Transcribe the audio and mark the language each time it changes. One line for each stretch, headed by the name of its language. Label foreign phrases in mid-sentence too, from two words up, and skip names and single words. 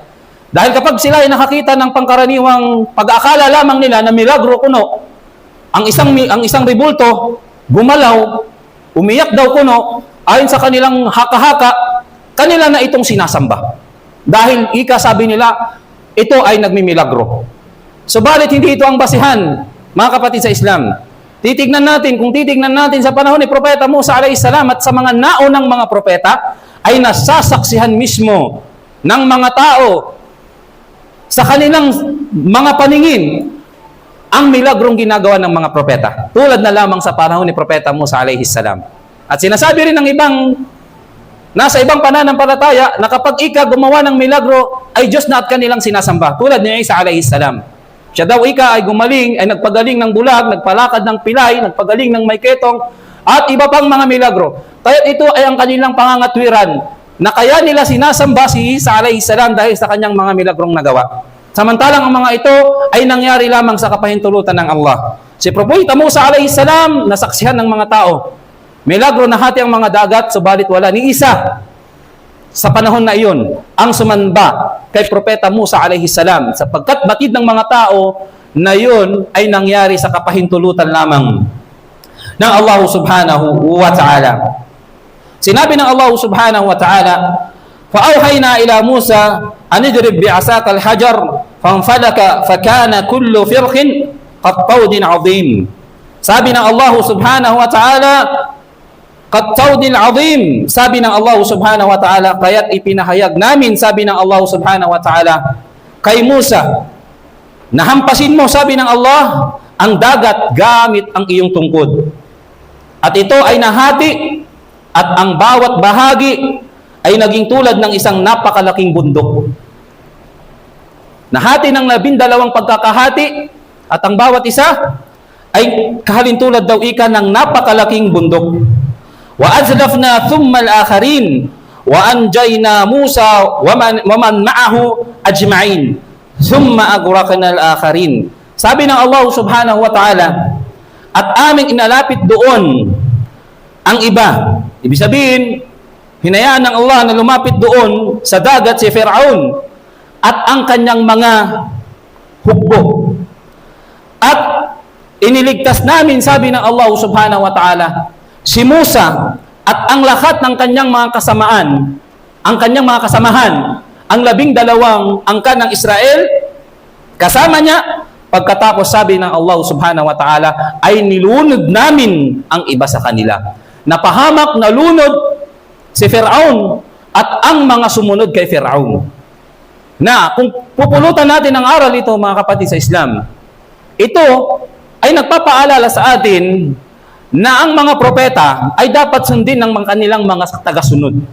Filipino: Dahil kapag sila ay nakakita ng pangkaraniwang pag-aakala lamang nila na milagro kuno, ang isang ribulto gumalaw, umiyak daw kuno, ayon sa kanilang haka-haka, kanila na itong sinasamba. Dahil ika sabi nila, ito ay nagmimilagro. Subalit hindi ito ang basihan, mga kapatid sa Islam. Kung titignan natin sa panahon ni Propeta Musa
Arabic: عليه السلام
Filipino: at sa mga naunang mga propeta, ay nasasaksihan mismo ng mga tao sa kanilang mga paningin ang milagrong ginagawa ng mga propeta. Tulad na lamang sa panahon ni Propeta Musa
Arabic: عليه السلام.
Filipino: At sinasabi rin ng nasa ibang pananampalataya, na kapag ika gumawa ng milagro, ay Diyos na at kanilang sinasamba. Tulad ni Isa
Arabic: عليه السلام.
Filipino: Siya daw ika ay nagpagaling ng bulag, nagpalakad ng pilay, nagpagaling ng may ketong, at iba pang mga milagro. Kaya ito ay ang kanilang pangangatwiran, na kaya nila sinasamba si Isa
Arabic: عليه السلام
Filipino: dahil sa kanyang mga milagrong nagawa. Samantalang ang mga ito ay nangyari lamang sa kapahintulutan ng Allah. Si Propeta Musa
Arabic: عليه السلام,
Filipino: nasaksihan ng mga tao, milagro na hati ang mga dagat, subalit wala ni isa sa panahon na iyon ang sumamba kay Propeta Musa
Arabic: عليه السلام,
Filipino: sapagkat batid ng mga tao na iyon ay nangyari sa kapahintulutan lamang ng Allah
Arabic: سبحانه وتعالى.
Filipino: Sinabi ng Allah
Arabic: سبحانه وتعالى, فَأَوْحَيْنَا إِلَى مُوسَى أَنِ اضْرِبْ بِعَصَاكَ الْحَجَرَ فَانْفَلَكَ فَكَانَ كُلُّ فِرْقٍ كَالطَّوْدِ الْعَظِيمِ.
Filipino: Sabi ng Allah
Arabic: سبحانه وتعالى كالطود العظيم,
Filipino: sabi ng Allah
Arabic: سبحانه وتعالى,
Filipino: kaya't ipinahayag namin, sabi ng Allah
Arabic: سبحانه وتعالى,
Filipino: kay Musa, nahampasin mo, sabi ng Allah, ang dagat gamit ang iyong tungkod. At ito ay nahati at ang bawat bahagi ay naging tulad ng isang napakalaking bundok. Nahati ng 12 pagkakahati at ang bawat isa ay kahalintulad daw ika ng napakalaking bundok.
Arabic: وأزلفنا ثم الآخرين وأنجينا موسى ومن معه أجمعين ثم أغرقنا الآخرين.
Filipino: Sabi ng Allah
Arabic: سبحانه وتعالى,
Filipino: at aming inalapit doon ang iba. Ibig sabihin, hinayaan ng Allah na lumapit doon sa dagat si Fir'aun at ang kanyang mga hukbo. At iniligtas namin, sabi ng Allah
Arabic: سبحانه وتعالى,
Filipino: si Musa at ang lahat ng kanyang mga kasamaan, ang kanyang mga kasamahan, ang 12 angkan ng Israel, kasama niya. Pagkatapos sabi ng Allah
Arabic: سبحانه وتعالى,
Filipino: ay nilunod namin ang iba sa kanila. Napahamak, nalunod si Fir'aun at ang mga sumunod kay Fir'aun. Na kung pupulutan natin ang aral ito, mga kapatid sa Islam, ito ay nagpapaalala sa atin na ang mga propeta ay dapat sundin ng kanilang mga tagasunod.